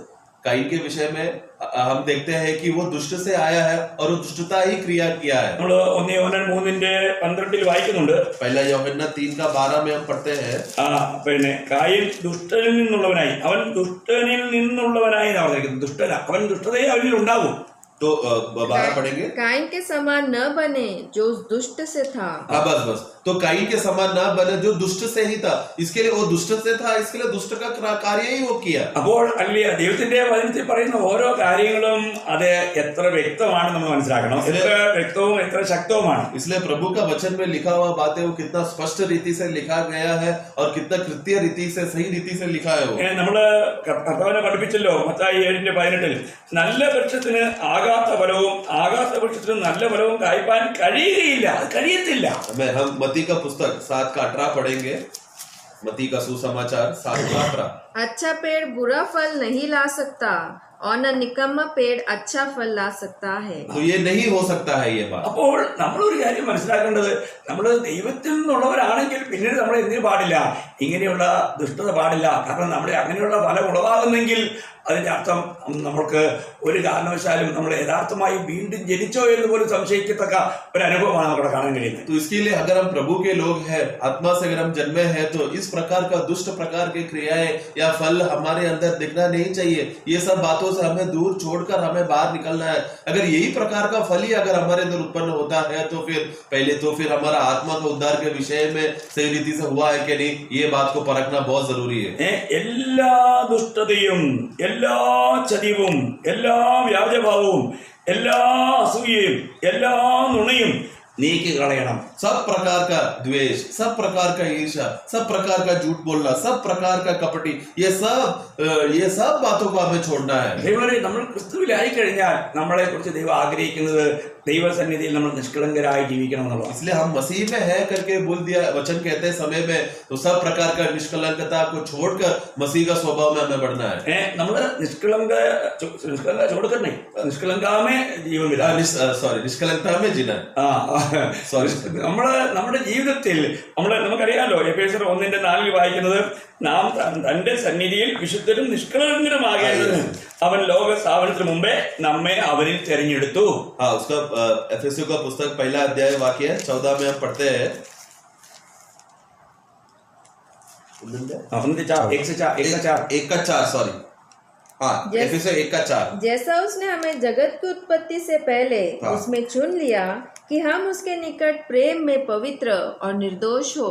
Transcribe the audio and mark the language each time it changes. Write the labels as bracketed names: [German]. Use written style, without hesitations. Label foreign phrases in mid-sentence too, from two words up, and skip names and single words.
[Hindi] काइन के विषय में हम देखते हैं कि वो दुष्ट से आया है और वो दुष्टता ही क्रिया किया है. [Malayalam] നമ്മൾ 1 യോഹന്നാൻ 3:12 വായിക്കുന്നുണ്ട്. [Hindi] पहला यूहन्ना 3:12 में हम पढ़ते हैं. [Malayalam] പിന്നെ കായിൻ ദുഷ്ടനിൽ നിന്നുള്ളവനായി, അവൻ ദുഷ്ടനിൽ നിന്നുള്ളവനായി എന്നാണ് പറഞ്ഞിരിക്കുന്നത്. ദുഷ്ടന, അവൻ ദുഷ്ടതയെ അവനിൽ ഉണ്ടാകും. [Hindi] तो 12 पढ़ेंगे. काइन के समान न बने जो उस दुष्ट से था. बस तो काइन के समान ना बने जो दुष्ट से ही था. इसके लिए वो दुष्ट से था, इसके लिए दुष्ट का कार्य ही वो किया. [Malayalam] അപ്പോൾ അല്ലേ ദൈവത്തിന്റെ വചനത്തിൽ പറയുന്ന ഓരോ കാര്യങ്ങളും അത് എത്ര വ്യക്തമാണ് നമ്മൾ മനസ്സിലാക്കണം, എത്ര വ്യക്തവും എത്ര ശക്തവുമാണ്. [Hindi] इसलिए प्रभु का वचन में लिखा हुआ बातें वो कितना स्पष्ट रीति से लिखा गया है और कितना कृत्य रीति से, सही रीति से लिखा है. वो [Malayalam] നമ്മള് കർത്താവിനെ പഠിപ്പിച്ചല്ലോ മത്തായി 7:18, നല്ല വൃക്ഷത്തിന് ആകാത്ത ഫലവും ആകാത്ത വൃക്ഷത്തിന് നല്ല ഫലവും കായ്പാൻ കഴിയുകയില്ല, അത് കഴിയത്തില്ല. [Hindi] हम मती का पुस्तक 7:18 पढ़ेंगे. मती का सुसमाचार 7:18. अच्छा पेड़ बुरा फल नहीं ला सकता और न निकम्मा पेड़ अच्छा फल ला सकता है. तो ये नहीं हो सकता है ये बात. [Malayalam] അപ്പോൾ നമ്മളൊരു കാര്യം മനസ്സിലാക്കേണ്ടത്, നമ്മൾ ദൈവത്തിൽ നിന്നുള്ളവരാണെങ്കിൽ പിന്നീട് നമ്മൾ എന്തിനു പാടില്ല, ഇങ്ങനെയുള്ള ദുഷ്ടത പാടില്ല. കാരണം നമ്മുടെ അങ്ങനെയുള്ള ഫലം ഉളവാകുന്നെങ്കിൽ അതിന്റെ അർത്ഥം നമ്മൾക്ക് ഒരു കാരണവശാലും നമ്മൾ യഥാർത്ഥമായി വീണ്ടും ജനിച്ചോ എന്ന് പോലും സംശയിക്കത്തക്ക ഒരു അനുഭവമാണ് നമുക്ക് കാണാൻ കഴിയുന്നത്. [Hindi] तो इसके लिए अगर हम प्रभु के लोग हैं, आत्मा से अगर हम जन्मे हैं, तो इस प्रकार का दुष्ट प्रकार की क्रियाएं या फल हमारे अंदर दिखना नहीं चाहिए. ये सब बातों से हमें दूर छोड़कर हमें बाहर निकलना है. अगर यही प्रकार का फल ही अगर हमारे अंदर उत्पन्न होता है तो फिर हमारा आत्मा का उद्धार के विषय में सही रीति से हुआ है कि नहीं, ये बात को परखना बहुत जरूरी है. [Malayalam] എല്ലാ ദുഷ്ടതയും, എല്ലാ ചതിവും, എല്ലാ വ്യാജഭാവവും, എല്ലാ അസൂയയും, എല്ലാ നുണയും നീക്കി കളയണം. [Hindi] सब प्रकार का द्वेष, सब प्रकार का ईर्ष्या, सब प्रकार का झूठ बोलना, सब प्रकार का कपटी, ये सब बातों को हमें छोड़ना है. [Malayalam] നമ്മൾ ക്രിസ്തുവിലായി കഴിഞ്ഞാൽ നമ്മളെ കുറിച്ച് ദൈവം ആഗ്രഹിക്കുന്നത് ദൈവസന്നിധിയിൽ നമ്മൾ നിഷ്കളങ്കരായി ജീവിക്കണം എന്നുള്ളതാണ്. [Hindi] इसलिए हम मसीह में है करके बोल दिया, वचन कहते समय में तो सब प्रकार का निष्कलंकता को छोड़कर मसीह का स्वभाव में हमें बढ़ना है. [Malayalam] നമ്മള് [Hindi] निष्कलंकता में जीना. [Malayalam] നമ്മുടെ ജീവിതത്തിൽ നമുക്കറിയാലോ, എഫേസ്യർ 1:4 വായിക്കുന്നത്, നാം തന്റെ സന്നിധിയിൽ വിശുദ്ധരും നിഷ്കളങ്കരുമാകേണ്ടതിന് അവൻ ലോക സ്ഥാപനത്തിന് മുമ്പേ നമ്മെ അവനിൽ തെരഞ്ഞെടുത്തു. [Hindi] उसका एफेसियों का पुस्तक 1 अध्याय वाक्य 14 में हम पढ़ते हैं. 1:4 सॉरी, हाँ, एफेसियों 1:4. जैसा उसने हमें जगत की उत्पत्ति से पहले उसमें चुन लिया कि हम उसके निकट प्रेम में पवित्र और निर्दोष हो.